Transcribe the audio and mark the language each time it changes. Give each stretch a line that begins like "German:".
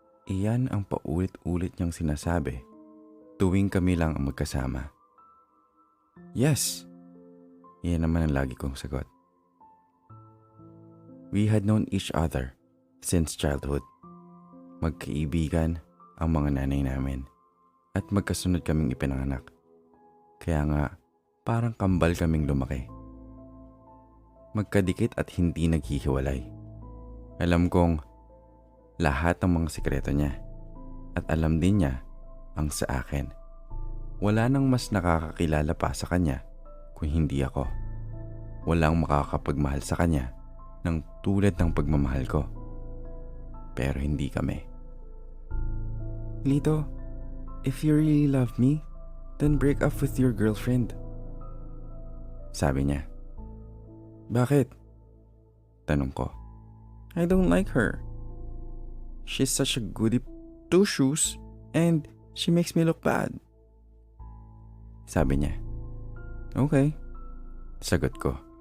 Filipino: Iyan ang paulit-ulit niyang sinasabi tuwing kami lang ang magkasama. Yes. Iyan naman ang lagi kong sagot.
English: We had known each other since childhood.
Filipino: Magkaibigan ang mga nanay namin at magkasunod kaming ipinanganak. Kaya nga, parang kambal kaming lumaki. Magkadikit at hindi naghihiwalay. Alam kong lahat ng mga sikreto niya at alam din niya ang sa akin. Wala nang mas nakakakilala pa sa kanya kung hindi ako. Walang makakapagmahal sa kanya ng tulad ng pagmamahal ko. Pero hindi kami.
English: Lito, if you really love me, then break up with your girlfriend.
Filipino: Sabi niya. Bakit? Tanong ko.
English: I don't like her. She's such a goody two-shoes and she makes me look bad.
Filipino: Sabi niya.
English: Okay.
Filipino: Sagot ko.